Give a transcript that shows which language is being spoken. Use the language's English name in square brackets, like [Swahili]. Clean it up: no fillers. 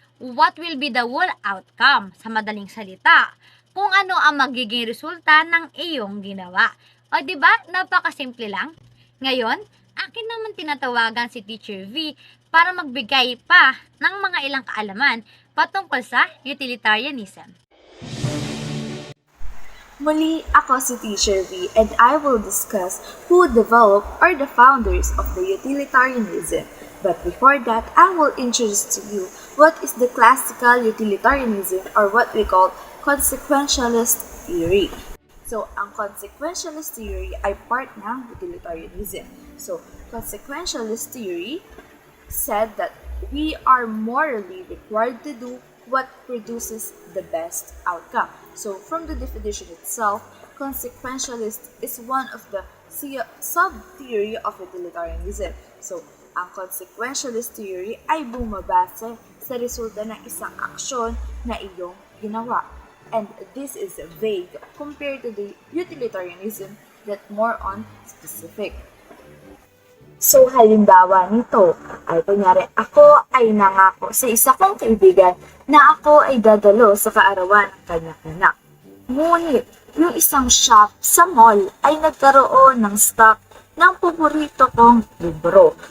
[English] what will be the whole outcome? [Filipino] Sa madaling salita, kung ano ang magiging resulta ng iyong ginawa. O diba, napakasimple lang. Ngayon, akin naman tinatawagan si Teacher V para magbigay pa ng mga ilang kaalaman patungkol sa utilitarianism. Muli, ako si [English] Teacher V and I will discuss who developed or the founders of the utilitarianism. But before that, I will introduce to you what is the classical utilitarianism or what we call consequentialist theory. [Filipino] So, ang consequentialist theory ay part ng utilitarianism. [English] So, consequentialist theory said that we are morally required to do what produces the best outcome. So, from the definition itself, consequentialist is one of the sub-theory of utilitarianism. [Filipino] So, ang consequentialist theory ay bumabase sa resulta ng isang aksyon na iyong ginawa. [English] And this is vague compared to the utilitarianism that more on specific. [Filipino] So, halimbawa nito ay kunyari ako ay nangako sa isa kong kaibigan na ako ay dadalo sa kaarawan ng kanyang anak. Ngunit, yung isang shop sa mall ay nagkaroon ng stock ng paborito kong libro.